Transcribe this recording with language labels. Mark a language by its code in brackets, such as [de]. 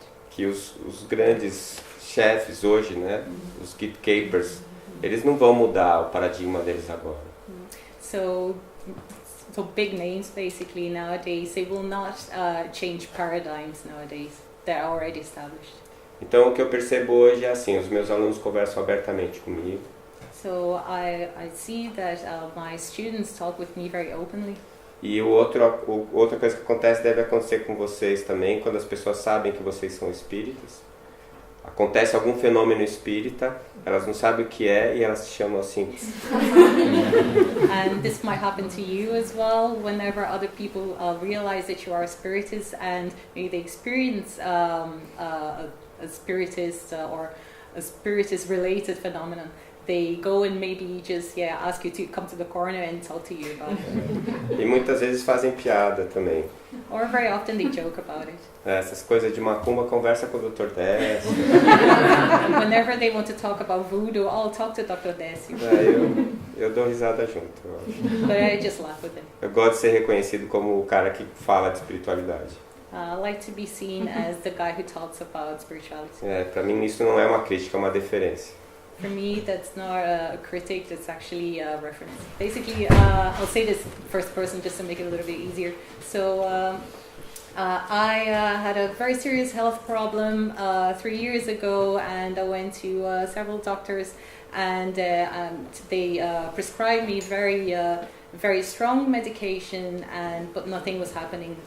[pt] que os grandes chefes hoje, né, os gatekeepers, eles não vão mudar o paradigma deles agora. [en] So big names basically nowadays, they will not change paradigms nowadays. They're already established. [pt] Então o que eu percebo hoje é assim, os meus alunos conversam abertamente comigo. [en] So I see that my students talk with me very openly. [pt] E outra coisa que acontece deve acontecer com vocês também, quando as pessoas sabem que vocês são espíritas. Acontece algum fenômeno espírita, elas não sabem o que é e elas se chamam assim. [en] And this might happen to you as well, whenever other people realize that you are a spiritist and maybe they experience a spiritist or a spiritist related phenomenon. They go and maybe just ask you to come to the corner and talk to you about it. [pt] E muitas vezes fazem piada também. [en] Or very often they joke about it. [pt] Essas coisas de macumba, conversa com o Dr. Décio. [en] Whenever they want to talk about voodoo, I'll talk to Dr. Décio. [pt] Eu dou risada junto. Eu acho. [en] But I just laugh with them. [pt] Eu gosto de ser reconhecido como o cara que fala de espiritualidade. [en] I like to be seen as the guy who talks about spirituality. [pt] Para mim isso não é uma crítica, é uma deferência. [en] For me, that's not a critic, that's actually a reference. Basically, I'll say this first person just to make it a little bit easier. So, I had a very serious health problem 3 years ago, and I went to several doctors, and they prescribed me very strong medication, but nothing was happening.